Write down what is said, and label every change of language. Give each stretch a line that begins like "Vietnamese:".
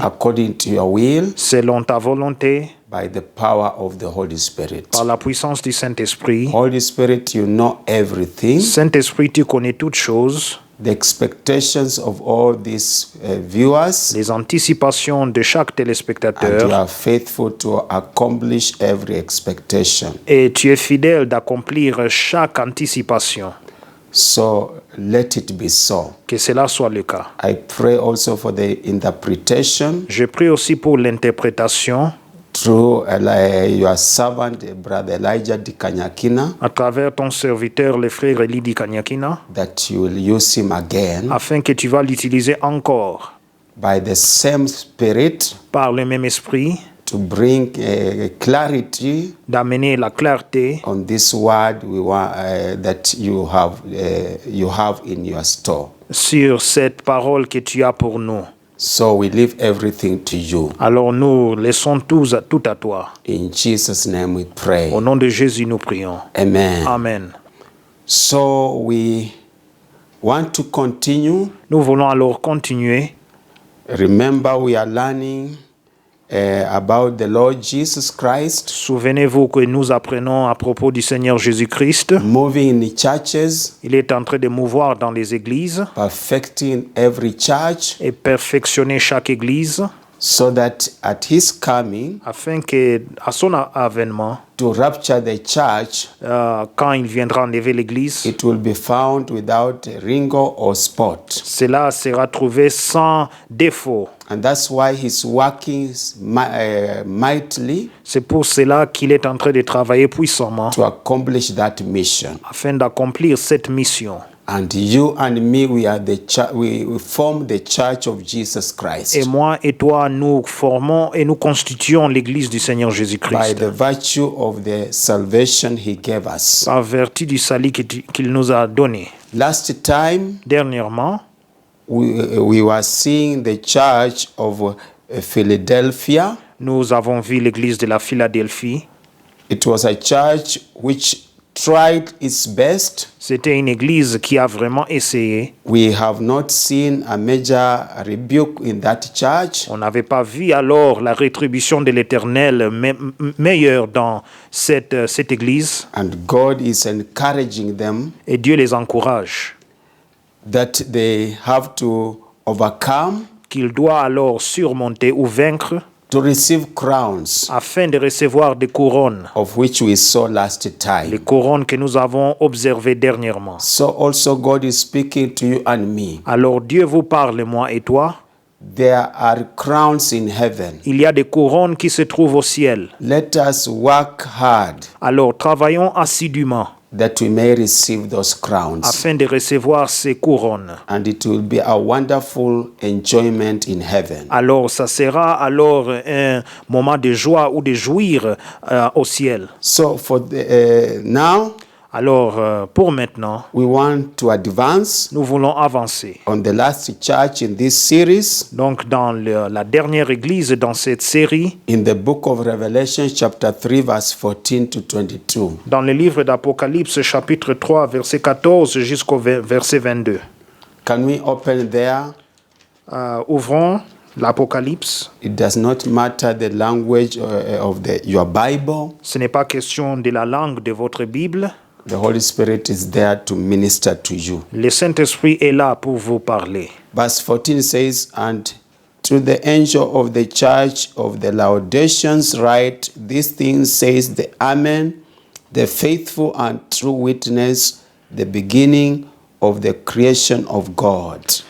English: according to your will
French: selon ta volonté,
English: by the power of the Holy Spirit.
French: par la puissance du Saint-Esprit.
English: Holy Spirit, you know everything.
French: Saint-Esprit, tu connais toutes choses.
English: The expectations of all these viewers,
French: Les anticipations de chaque
English: and you
French: téléspectateur.
English: are faithful to accomplish every expectation.
French: Et tu es fidèle d'accomplir chaque anticipation.
English: So let it be so.
French: Que cela soit le cas.
English: I pray also for the interpretation
French: Je prie aussi pour l'interprétation
English: through your servant, Brother Elijah Dikanyakina,
French: à travers ton serviteur, le frère Elidi Kanyakina,
English: that you will use him again
French: afin que tu vas l'utiliser encore
English: by the same Spirit
French: par le même esprit,
English: to bring clarity
French: d'amener la clarté
English: on this word we want that you have in your store.
French: sur cette parole que tu as pour nous.
English: So we leave everything to you.
French: Alors nous laissons tout à toi.
English: In Jesus' name we pray.
French: Au nom de Jésus, nous prions.
English: Amen.
French: Amen.
English: So we want to continue.
French: Nous voulons alors continuer.
English: Remember, we are learning about the Lord Jesus Christ,
French: Souvenez-vous que nous apprenons à propos du Seigneur Jésus-Christ.
English: moving in the churches,
French: Il est en train de mouvoir dans les églises
English: perfecting every church,
French: et perfectionner chaque église
English: so that at his coming
French: afin que, à son avènement,
English: to rapture the church,
French: quand il viendra enlever l'église,
English: it will be found without wrinkle or spot.
French: cela sera trouvé sans défaut.
English: And that's why he's working mightily
French: C'est pour cela qu'il est en train de travailler puissamment
English: to accomplish that mission.
French: afin d'accomplir cette mission.
English: And you and me, we are the we form the church of Jesus Christ
French: Et moi et toi, nous formons et nous constituons l'église du Seigneur
English: by
French: Jésus-Christ
English: the virtue of the salvation he gave us.
French: par vertu du salut qu'il nous a donné.
English: Last time,
French: Dernièrement,
English: we were seeing the church of Philadelphia.
French: nous avons vu l'église de la Philadelphie.
English: It was a church which tried its best.
French: C'était une église qui a vraiment essayé.
English: We have not seen a major rebuke in that church.
French: On n'avait pas vu alors la rétribution de l'Éternel meilleure dans cette église.
English: And God is encouraging them
French: Et Dieu les encourage
English: that they have to overcome
French: qu'ils doivent alors surmonter ou vaincre
English: to receive crowns,
French: afin de recevoir des couronnes.
English: of which we saw last
French: Les
English: time.
French: couronnes que nous avons observées dernièrement.
English: So also God is speaking to you and me.
French: Alors Dieu vous parle, moi et toi.
English: There are crowns in heaven.
French: Il y a des couronnes qui se trouvent au ciel.
English: Let us work hard
French: Alors travaillons assidûment
English: that we may receive those crowns.
French: afin de recevoir ces couronnes.
English: And it will be a wonderful enjoyment in heaven.
French: Alors ça sera alors un moment de joie ou de jouir au ciel.
English: So for now,
French: Alors, pour maintenant,
English: we want to advance
French: nous voulons avancer.
English: on the last church in this series,
French: Donc, dans la dernière église dans cette série,
English: in the book of Revelation, chapter 3, verse 14 to 22.
French: dans le livre d'Apocalypse, chapitre 3, verset 14 jusqu'au verset 22.
English: Can we open there?
French: Ouvrons l'Apocalypse.
English: It does not matter the language of your Bible.
French: Ce n'est pas question de la langue de votre Bible.
English: The Holy Spirit is there to minister to you.
French: Le Saint-Esprit est là pour vous parler.
English: Verse 14 says, "And to the angel of the church of the Laodiceans write, these things says the Amen, the faithful and true witness, the beginning of the creation of God."